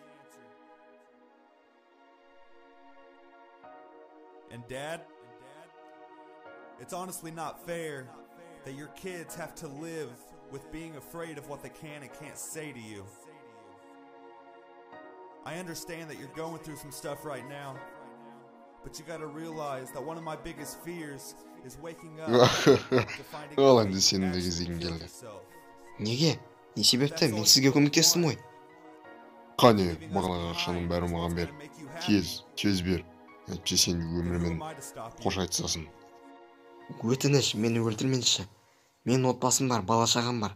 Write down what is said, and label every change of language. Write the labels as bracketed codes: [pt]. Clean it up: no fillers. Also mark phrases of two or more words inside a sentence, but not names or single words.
[en] And Dad, it's honestly not fair that your kids have to live with being afraid of what they can and can't say to you. I understand that you're going through some stuff right now, but you gotta realize that one of my biggest fears is waking up to finding [kk] Ол енді сенің де кезегің келді. Неге? Не себепті? Мен сізге көмектестім ғой. Қане, маған ақшаның бәрі маған бер. Тез бер. Әйтпесе сен өмірмен қош айтысасың. Өтініш, мені өлтірмеңізші. Мен отбасым бар, бала-шағам бар.